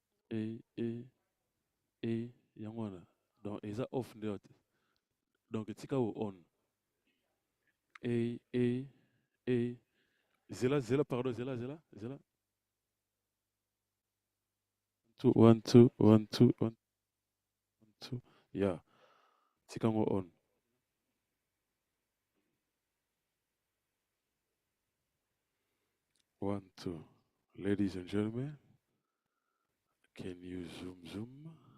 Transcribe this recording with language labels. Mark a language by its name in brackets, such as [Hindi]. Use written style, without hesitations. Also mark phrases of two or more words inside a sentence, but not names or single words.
[Lingala] e yango wana donc eza off nde te donc tika o on e zela pardon zela two one two one two one two yeah tika ngo on [English] one two ladies and gentlemen can you zoom